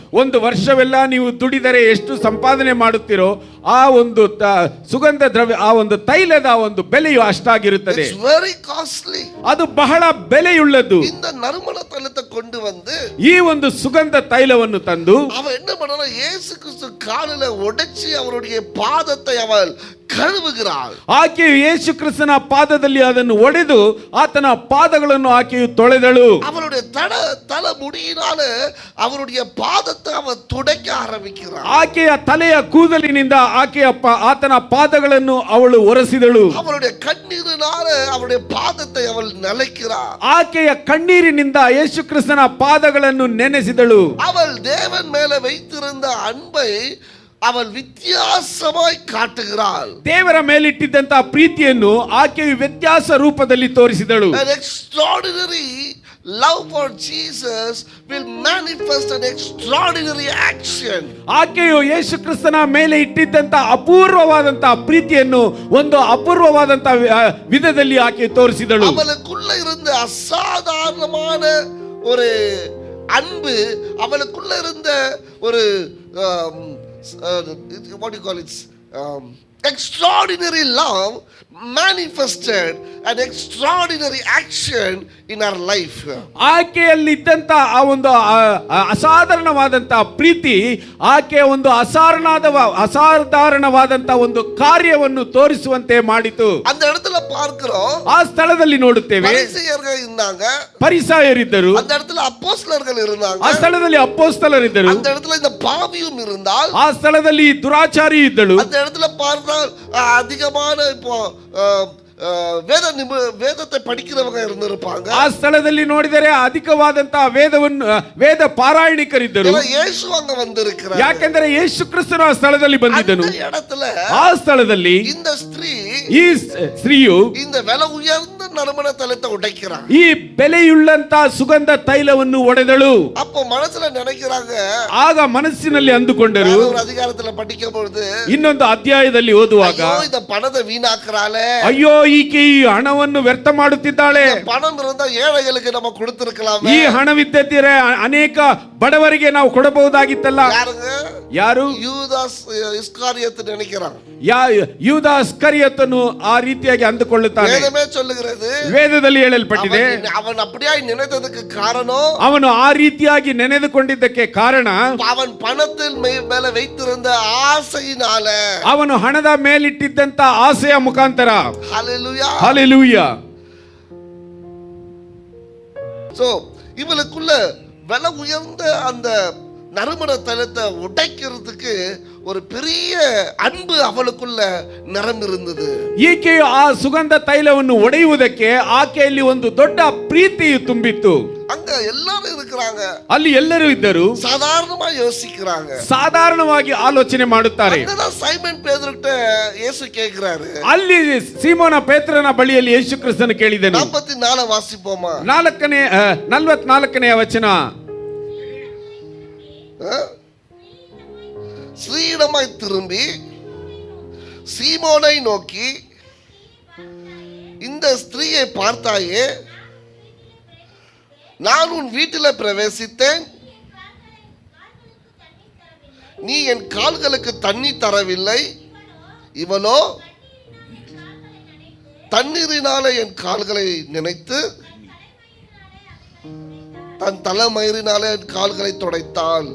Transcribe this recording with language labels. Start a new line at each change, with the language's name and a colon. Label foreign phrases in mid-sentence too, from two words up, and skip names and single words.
Kannada: ಒಂದು ವರ್ಷವೆಲ್ಲ ನೀವು ದುಡಿದರೆ ಎಷ್ಟು ಸಂಪಾದನೆ ಮಾಡುತ್ತೀರೋ ಆ ಒಂದು ಸುಗಂಧ ದ್ರವ್ಯ, ಆ ಒಂದು ತೈಲದ ಒಂದು ಬೆಲೆಯು ಅಷ್ಟಾಗಿರುತ್ತದೆ.
English: It's very costly.
Kannada: ಅದು ಬಹಳ ಬೆಲೆಯುಳ್ಳದ್ದು.
Tamil: இந்த நறுமண தைலத்தை கொண்டு வந்து,
Kannada: ಈ ಒಂದು ಸುಗಂಧ ತೈಲವನ್ನು ತಂದು
Tamil: அவ என்ன பண்ணா, இயேசு கிறிஸ்து காலில உடைச்சி அவருடைய பாதத்தை அவள் கழுவுகிறாள்.
Kannada: ಆಕೆಯು ಯೇಸು ಕ್ರಿಸ್ತನ ಪಾದದಲ್ಲಿ ಅದನ್ನು ಒಡೆದು ಆತನ ಪಾದಗಳನ್ನು ಆಕೆಯು ತೊಳೆದಳು.
Tamil: அவளுடைய தலை முடியினால அவருடைய பாதத்தை அவள் துடைக்க ஆரம்பிக்கிறாள்.
Kannada: ಆಕೆಯ ತಲೆಯ ಕೂದಲಿನಿಂದ ಆತನ ಪಾದಗಳನ್ನು ಅವಳು ಒರೆಸಿದಳು.
Tamil: அவளுடைய கண்ணீரினால அவருடைய பாதத்தை அவள் நனைக்கிறாள்.
Kannada: ಆಕೆಯ ಕಣ್ಣೀರಿನಿಂದ ಯೇಸು ಕ್ರಿಸ್ತನ ಪಾದಗಳನ್ನು ನೆನೆಸಿದಳು.
Tamil: அவள் தேவன் மேல வைத்திருந்த அன்பை அவள் வித்தியாசமாய் காட்டுகிறாள்.
Kannada: ದೇವರ ಮೇಲಿಟ್ಟಿದ್ದಂತಹ ಪ್ರೀತಿಯನ್ನು ಆಕೆಯು ವ್ಯತ್ಯಾಸ ರೂಪದಲ್ಲಿ ತೋರಿಸಿದಳು.
English: An extraordinary love for Jesus will manifest an extraordinary action.
Kannada: ಆಕೆಯು ಯೇಸು ಕ್ರಿಸ್ತನ ಮೇಲೆ ಇಟ್ಟಿದ್ದಂತಹ ಅಪೂರ್ವವಾದಂತಹ ಪ್ರೀತಿಯನ್ನು ಒಂದು ಅಪೂರ್ವವಾದಂತಹ ವಿಧದಲ್ಲಿ ಆಕೆ ತೋರಿಸಿದಳು.
Tamil: அவளுக்குள்ள இருந்த அசாதாரணமான ஒரு அன்பு, அவளுக்குள்ள இருந்த ஒரு
English: what do you call it, extraordinary love manifested an extraordinary action in her life.
Kannada: ಆಕೆಯಲ್ಲಿ ಇದ್ದಂತ ಆ ಒಂದು ಅಸಾಧಾರಣವಾದಂತಹ ಪ್ರೀತಿ ಆಕೆಯ ಒಂದು ಅಸಾಧಾರಣವಾದಂತಹ ಒಂದು ಕಾರ್ಯವನ್ನು ತೋರಿಸುವಂತೆ ಮಾಡಿತು.
Tamil: அந்த இடத்துல பார்க்கிறோம்,
Kannada: ಆ ಸ್ಥಳದಲ್ಲಿ ನೋಡುತ್ತೇವೆ
Tamil: பரிசேயர்கள் இருந்தாங்க,
Kannada: ಪರಿಸಾಯರಿದ್ದರು.
Tamil: அந்த இடத்துல அப்போஸ்தலர்கள் இருந்தாங்க,
Kannada: ಆ ಸ್ಥಳದಲ್ಲಿ ಅಪೊಸ್ತಲರಿದ್ದರು.
Tamil: அந்த இடத்துல இந்த பாவியும் இருந்தால்,
Kannada: ಆ ಸ್ಥಳದಲ್ಲಿ ದುರಾಚಾರಿ ಇದ್ದಳು.
Tamil: அந்த இடத்துல பார்த்தால் அதிகமான இப்போ ವೇದத்தை படிக்கிறவங்க இருந்திருப்பாங்க.
Kannada: ಆ ಸ್ಥಳದಲ್ಲಿ ನೋಡಿದರೆ ಅಧಿಕವಾದಂತಹ ವೇದ ಪಾರಾಯಣಿಕರಿದ್ದರು.
Tamil: ಯೇಸು ಅங்க வந்திருக்கிறார்.
Kannada: ಯಾಕೆಂದರೆ ಯೇಸು ಕ್ರಿಸ್ತನು ಆ ಸ್ಥಳದಲ್ಲಿ ಬಂದಿದ್ದನು.
Tamil: அந்த இடத்துல
Kannada: ಆ ಸ್ಥಳದಲ್ಲಿ
Tamil: இந்த ஸ்திரீ,
Kannada: ಈ ಸ್ತ್ರೀಯು
Tamil: இந்த விலை உயர்ந்த நறுமண தைலத்தை உடைக்கிறார்.
Kannada: ಈ ಬೆಲೆಯುಳ್ಳಂತಹ ಸುಗಂಧ ತೈಲವನ್ನು ಒಡೆದಳು.
Tamil: அப்போ மனசுல நினைக்கிறாங்க,
Kannada: ಆಗ ಮನಸ್ಸಿನಲ್ಲಿ ಅಂದುಕೊಂಡರು,
Tamil: ஒரு அதிகாரத்துல படிக்கும் பொழுது
Kannada: ಇನ್ನೊಂದು ಅಧ್ಯಾಯದಲ್ಲಿ ಓದುವಾಗ,
Tamil: ஐயோ இந்த பணத்தை வீணாக்குறாளே,
Kannada: ಅಯ್ಯೋ ಈಕೆ ಈ ಹಣವನ್ನು ವ್ಯರ್ಥ ಮಾಡುತ್ತಿದ್ದಾಳೆ.
Tamil: பணம் இருந்தா ஏழைகளுக்கு நம்ம கொடுத்திருக்கலாம்.
Kannada: ಈ ಹಣವಿದ್ದರೆ ಅನೇಕ ಬಡವರಿಗೆ ನಾವು ಕೊಡಬಹುದಾಗಿತ್ತಲ್ಲ. ಯಾರು?
Tamil: யூதாஸ் இஸ்காರಿயோத் நினைக்கிறான்.
Kannada: ಯೂದ ಇಸ್ಕರಿಯೋತನು ಆ ರೀತಿಯಾಗಿ ಅಂದುಕೊಳ್ಳುತ್ತಾನೆ.
Tamil: வேதமே சொல்லுகிறது,
Kannada: ವೇದದಲ್ಲಿ ಹೇಳಲ್ಪಟ್ಟಿದೆ,
Tamil: அவன் அப்படியாய் நினைத்ததுக்கு காரணம்,
Kannada: ಅವನು ಆ ರೀತಿಯಾಗಿ ನೆನೆದುಕೊಂಡಿದ್ದಕ್ಕೆ ಕಾರಣ
Tamil: அவன் பணத்தில் மேல வைத்திருந்த ஆசையினால,
Kannada: ಅವನು ಹಣದ ಮೇಲಿಟ್ಟಿದ್ದಂತ ಆಸೆಯ ಮುಖಾಂತರ.
Tamil: ஹல்லேலூயா,
Kannada: ಹಲ್ಲೆಲೂಯಾ.
Tamil: சோ இவளுக்குள்ள விலை உயர்ந்த அந்த நறுமண தைலத்தை உடைக்கிறதுக்கு ஒரு பெரிய அன்பு அவளுக்குள்ள நிரம்பியிருந்தது.
Kannada: ಈಕೆಯು ಆ ಸುಗಂಧ ತೈಲವನ್ನು ಒಡೆಯುವುದಕ್ಕೆ ಆಕೆಯಲ್ಲಿ ಒಂದು ದೊಡ್ಡ ಪ್ರೀತಿಯು ತುಂಬಿತ್ತು.
Tamil: அங்க எல்லாரும் இருக்கிறாங்க,
Kannada: ಅಲ್ಲಿ ಎಲ್ಲರೂ ಇದ್ದರು,
Tamil: சாதாரணமா யோசிக்கிறாங்க,
Kannada: ಸಾಧಾರಣವಾಗಿ ಆಲೋಚನೆ ಮಾಡುತ್ತಾರೆ.
Tamil: அங்கதான் சைமன் பேதுருகிட்ட இயேசு கேக்குறாரு.
Kannada: ಅಲ್ಲಿ ಸೀಮೋನ ಪೇತ್ರನ ಬಳಿಯಲ್ಲಿ ಯೇಸು ಕ್ರಿಸ್ತನು ಕೇಳಿದನು.
Tamil: 44 வாசிப்போமா?
Kannada: 44ನೇ ವಚನ.
Tamil: ஸ்ரீயிடமாய் திரும்பி சீமோனை நோக்கி, இந்த ஸ்திரீயை பார்த்தாயே, நான் உன் வீட்டில் பிரவேசித்தேன், நீ என் கால்களுக்கு தண்ணி தரவில்லை, இவளோ தண்ணீரினால என் கால்களை நினைத்து தன் தலைமயிரினால என் கால்களை துடைத்தாள்.